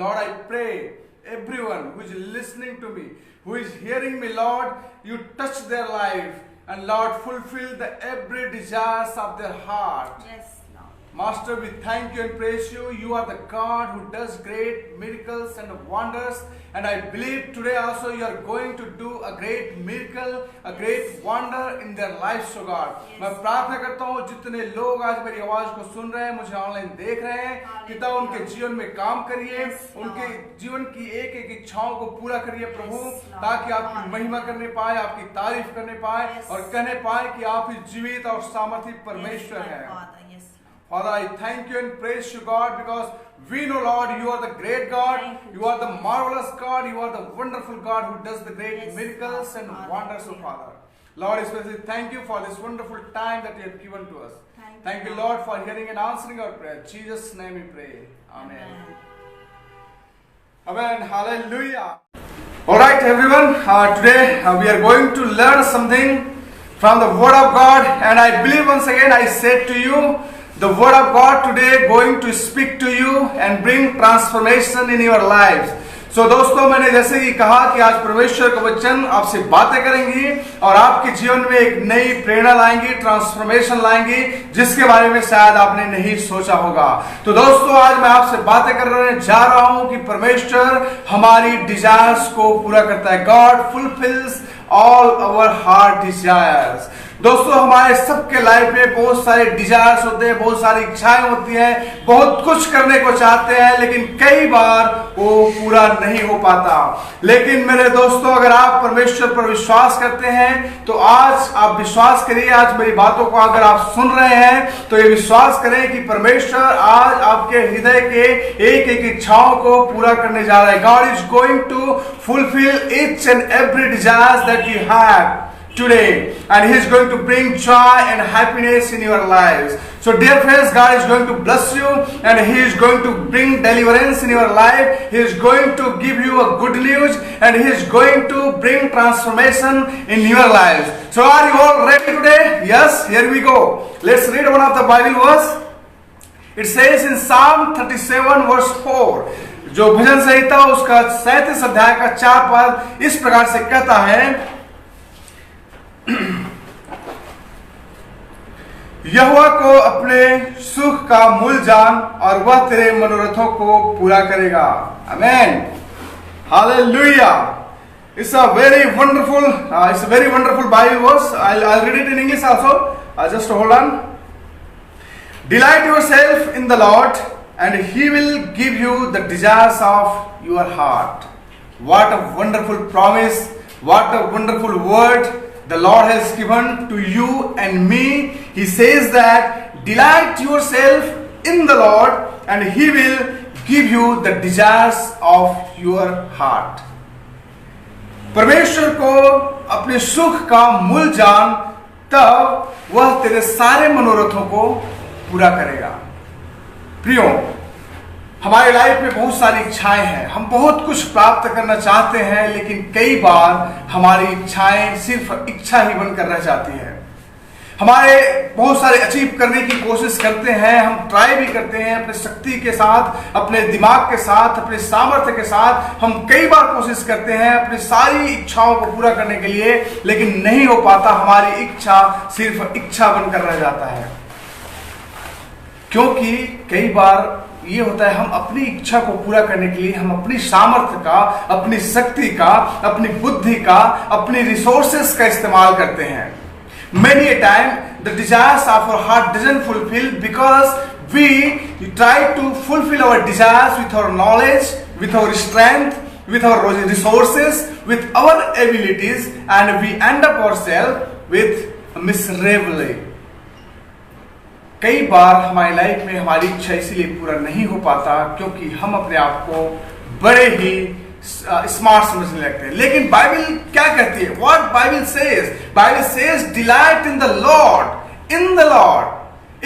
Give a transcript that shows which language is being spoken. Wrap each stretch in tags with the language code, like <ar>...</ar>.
<en>Lord, I pray everyone who is listening to me, who is hearing me, Lord, you touch their life and Lord, fulfill the every desires of their heart. Yes, Lord. Master, we thank you and praise you. You are the God who does great miracles and wonders. And I believe today also you are going to do a great miracle, a great wonder in their lives, O God.</en> <hi>मैं प्रार्थना करता हूँ जितने लोग आज मेरी आवाज को सुन रहे हैं, मुझे ऑनलाइन देख रहे हैं, पिता उनके जीवन में काम करिए, उनके जीवन की एक एक इच्छाओं को पूरा करिए प्रभु, ताकि आपकी महिमा करने पाए, आपकी तारीफ करने पाए और कहने पाए कि आप ही जीवित और सामर्थी परमेश्वर हैं।</hi> <en>Father, I thank you and praise you, God, because we know, Lord, you are the great God, you are the marvelous God, you are the wonderful God who does the great miracles and wonders, O Father. Lord, especially thank you for this wonderful time that you have given to us. Thank you, Lord, for hearing and answering our prayer. In Jesus' name we pray. Amen. Amen. Hallelujah. Alright, everyone, today we are going to learn something from the Word of God, and I believe once again I said to you, the Word of God today going to speak to you and bring transformation in your lives.</en> <hi>So दोस्तों, मैंने जैसे कि कहा कि आज परमेश्वर का वचन आपसे बातें करेंगी और आपके जीवन में एक नई प्रेरणा लाएंगी, ट्रांसफॉर्मेशन लाएंगी, जिसके बारे में शायद आपने नहीं सोचा होगा। तो दोस्तों, आज मैं आपसे बातें करने जा रहा हूं कि परमेश्वर हमारी डिजायर्स को पूरा करता है।</hi> <en>God fulfils all our heart desires.</en> <hi>दोस्तों, हमारे सबके लाइफ में बहुत सारे डिजायर्स होते हैं, बहुत सारी इच्छाएं होती हैं, बहुत कुछ करने को चाहते हैं, लेकिन कई बार वो पूरा नहीं हो पाता। लेकिन मेरे दोस्तों, अगर आप परमेश्वर पर विश्वास करते हैं तो आज आप विश्वास करिए, आज मेरी बातों को अगर आप सुन रहे हैं तो ये विश्वास करें कि परमेश्वर आज आपके हृदय के एक एक इच्छाओं को पूरा करने जा रहा है।</hi> <en>God is going to fulfil each and every desire that you have today, and He is going to bring joy and happiness in your lives. So dear friends, God is going to bless you, and He is going to bring deliverance in your life. He is going to give you a good news, and He is going to bring transformation in your lives. So are you all ready today? Yes, here we go. Let's read one of the Bible verse. It says in Psalm 37 verse 4,</en> <hi>जो भजन संहिता उसका 37 अध्याय का 4 पद इस प्रकार से कहता है, यहोवा को अपने सुख का मूल जान और वह तेरे मनोरथों को पूरा करेगा। आमेन। Hallelujah.</hi> <en>It's a very wonderful Bible verse. I'll read it in English also. Just hold on. Delight yourself in the Lord, and He will give you the desires of your heart. What a wonderful promise, what a wonderful word the Lord has given to you and me. He says that delight yourself in the Lord and He will give you the desires of your heart.</en> <hi>परमेश्वर को अपने सुख का मूल जान, तब वह तेरे सारे मनोरथों को पूरा करेगा। प्रियो, हमारे लाइफ में बहुत सारी इच्छाएं हैं, हम बहुत कुछ प्राप्त करना चाहते हैं, लेकिन कई बार हमारी इच्छाएं सिर्फ इच्छा ही बनकर रह जाती है। हमारे बहुत सारे अचीव करने की कोशिश करते हैं, हम ट्राई भी करते हैं अपने शक्ति के साथ, अपने दिमाग के साथ, अपने सामर्थ्य के साथ। हम कई बार कोशिश करते हैं अपनी सारी इच्छाओं को पूरा करने के लिए, लेकिन नहीं हो पाता। हमारी इच्छा सिर्फ इच्छा बनकर रह जाता है, क्योंकि कई बार ये होता है, हम अपनी इच्छा को पूरा करने के लिए हम अपनी सामर्थ्य का, अपनी शक्ति का, अपनी बुद्धि का, अपनी रिसोर्सेस का इस्तेमाल करते हैं।</hi> <en>Many a time the desires of our heart doesn't fulfill because we try to fulfill our desires with our knowledge, with our strength, with our resources, with our abilities, and we end up ourselves with miserably.</en> <hi>कई बार हमारी life में हमारी इच्छा इसीलिए पूरा नहीं हो पाता क्योंकि हम अपने आप को बड़े ही स्मार्ट समझने लगते हैं। लेकिन बाइबल क्या कहती है?</hi> <en>What Bible says? Bible says delight in the Lord, in the Lord.</en>